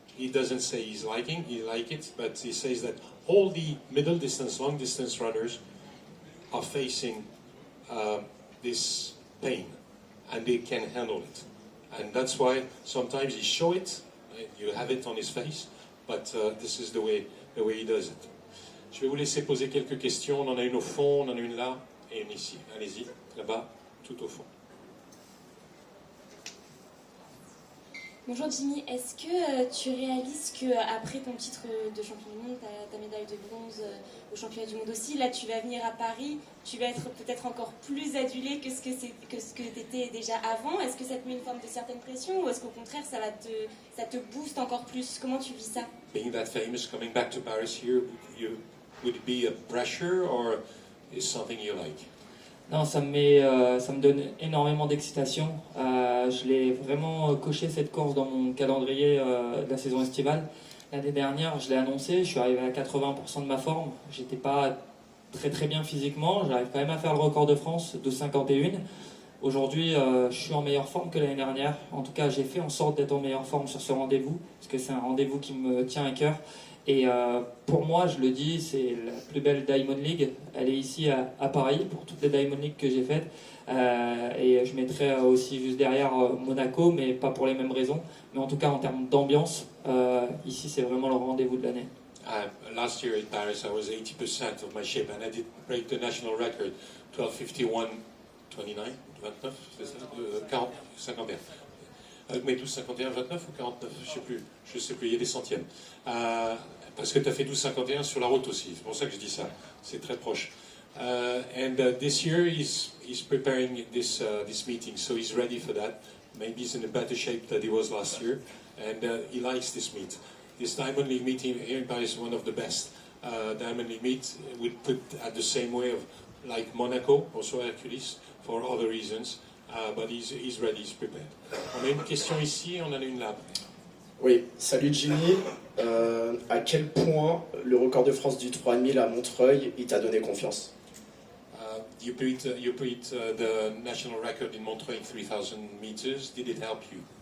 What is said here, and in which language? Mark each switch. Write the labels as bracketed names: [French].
[English] He doesn't say he like it, but he says that all the middle distance, long distance runners are facing this pain, and they can handle it. And that's why sometimes he show it, you have it on his face, but this is the way he does it. [French] Je vais vous laisser poser quelques questions. On en a une au fond, on en a une là et une ici. Allez-y, là-bas, tout au fond. Bonjour Jimmy, est-ce que tu réalises qu'après ton titre de champion du monde, ta médaille de bronze au championnat du monde aussi, là tu vas venir à Paris, tu vas être peut-être encore plus adulé que ce que tu étais déjà avant? Est-ce que ça te met une forme de certaine pression ou est-ce qu'au contraire ça te booste encore plus? Comment tu vis ça? [English] Being that famous, coming back to Paris here, would it be a pressure or is something you like? [French] Non, ça me donne énormément d'excitation. Je l'ai vraiment coché cette course dans mon calendrier de la saison estivale. L'année dernière, je l'ai annoncé, je suis arrivé à 80% de ma forme. J'étais pas très très bien physiquement, j'arrive quand même à faire le record de France de 51. Aujourd'hui, je suis en meilleure forme que l'année dernière. En tout cas, j'ai fait en sorte d'être en meilleure forme sur ce rendez-vous, parce que c'est un rendez-vous qui me tient à cœur. Et pour moi, je le dis, c'est la plus belle Diamond League. Elle est ici à Paris pour toutes les Diamond League que j'ai faites. Et je mettrai aussi juste derrière Monaco, mais pas pour les mêmes raisons. Mais en tout cas, en termes d'ambiance, ici, c'est vraiment le rendez-vous de l'année. [English] Last year in Paris, I was 80% of my shape, and I did break the national record, 12:51, 29, 29, [French] c'est ça, [English] 40, 51. [French] Mais 12,51, 29 ou 49, je sais plus, il y a des centièmes. Parce que tu as fait 12,51 sur la route aussi, c'est pour ça que je dis ça, c'est très proche. [English] This year he's preparing this meeting, so he's ready for that. Maybe he's in a better shape than he was last year, and he likes this meet. This Diamond League meeting here in Paris is one of the best Diamond League meet. We put at the same way of like Monaco, also Hercules, for other reasons. But he's ready, he's prepared. [French] On a une question ici, on en a une là. Oui, salut Jimmy. À quel point le record de France du 3,5 à Montreuil, il t'a donné confiance? [English] You beat the national record in Montreuil 3000 meters. Did it help you?